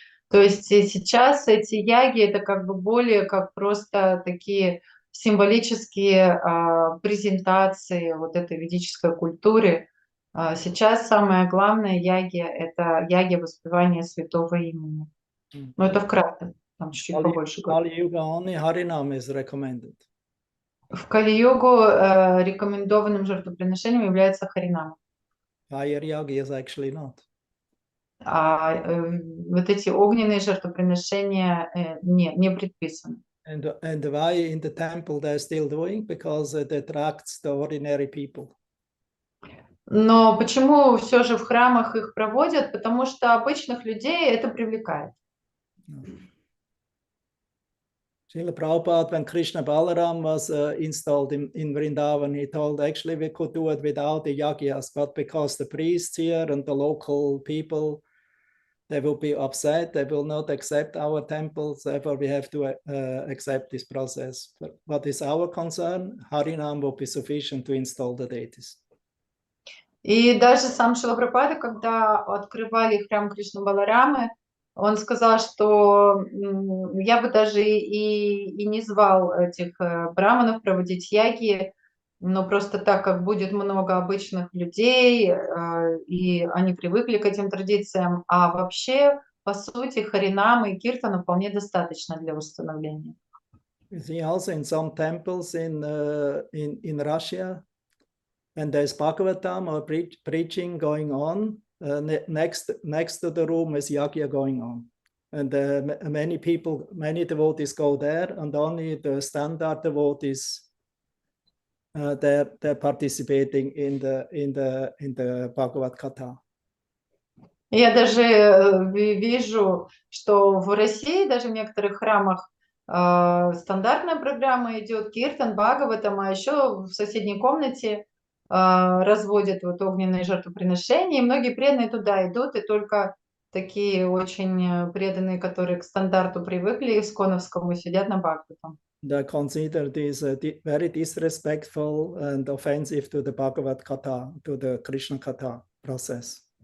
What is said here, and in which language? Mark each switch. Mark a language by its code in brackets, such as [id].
[ru] То есть сейчас эти яги — это как бы более как просто такие символические презентации вот этой ведической культуры. Сейчас самое главное яги — это яги воспевания святого имени. Но это вкратце, там чуть-чуть побольше. [en] Kali-yuga only Harinam is recommended. [ru] В Кали-югу рекомендованным жертвоприношением является Харинам. [en] Fire yagi is actually not. [ru] А вот эти огненные жертвоприношения не предписаны. [en] And why in the temple they're still doing? Because it attracts the ordinary people. [ru] Но почему все же в храмах их проводят? Потому что обычных людей это привлекает. [en] Srila Prabhupada, when Krishna Balaram was installed in Vrindavan, he told actually we could do it without the yagyas, but because the priests here and the local people, they will be upset, they will not accept our temples, therefore we have to accept this process. But what is our concern? Harinam will be sufficient to install the deities. [ru] И даже сам Шрила Прабхупада, когда открывали храм Кришны Баларамы, он сказал, что я бы даже и не звал этих браманов проводить яги, но просто так как будет много обычных людей, и они привыкли к этим традициям, а вообще, по сути, Харинама и Киртана вполне достаточно для установления. [en] You see also in some temples in Russia, when there's Bhagavatam or preaching going on, next to the room is yagya going on. And many devotees go there, and only the standard devotees they're participating in the Bhagavad Katha. [ru] Я даже вижу, что в России, даже в некоторых храмах, стандартная программа идет, Киртан, Бхагаватам, а еще в соседней комнате разводят вот огненные жертвоприношения, и многие преданные туда идут, и только такие очень преданные, которые к стандарту привыкли, исконовскому, сидят на Бхагаватам. [en] They consider this very disrespectful and offensive to the Bhagavad Katha, to the Krishna Katha process.